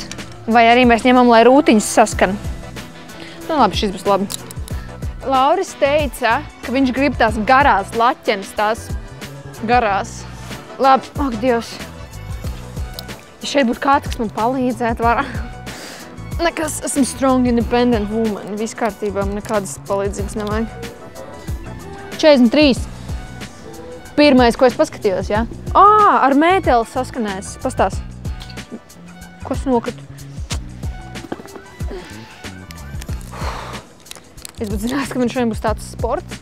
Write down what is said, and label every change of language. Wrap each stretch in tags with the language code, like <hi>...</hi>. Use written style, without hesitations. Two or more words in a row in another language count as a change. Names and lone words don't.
<lv>Vai arī mēs ņemam, lai rūtiņas saskan. Nu labi, šis būs labi. Lauris teica, ka viņš grib tās garās laķenes, tās garās. Labi, ak Dievs. Ja šeit būtu kāds, kas man palīdzētu, var. Nekas, esmu</lv> <en>strong, independent woman.</en> <lv>Viss kārtībā, nekādas palīdzības nevajag. 43. Pirmais, ko es paskatījos, jā? Ar mēteli saskanēs. Pastās. Ko es nokatu? Es būtu zinājis, ka man šodien būs tāds sports.</lv>